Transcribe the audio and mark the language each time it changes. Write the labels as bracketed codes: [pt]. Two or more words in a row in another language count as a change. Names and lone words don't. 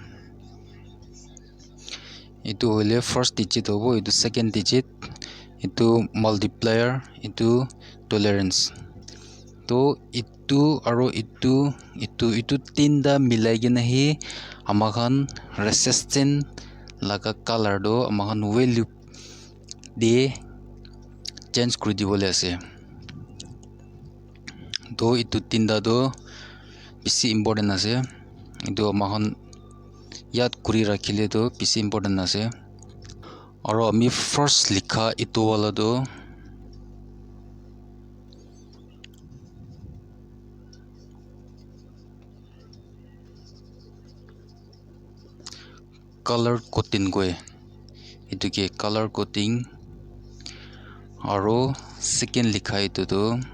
[nag] itu hoile [en] first digit [nag] hobo itu [en] second digit [nag] itu multiplier itu tolerance to itu aro itu tinda milai gina hi amahan resistant laga color do amahan value de change kuri dibole ase to itu tinda do bisi important ase itu amahan yad kuri rakhile do bisi important ase aro ami first likha itu wala do [en] color coding [nag] koi itu ke [en] color coding [nag] aro second likha itu do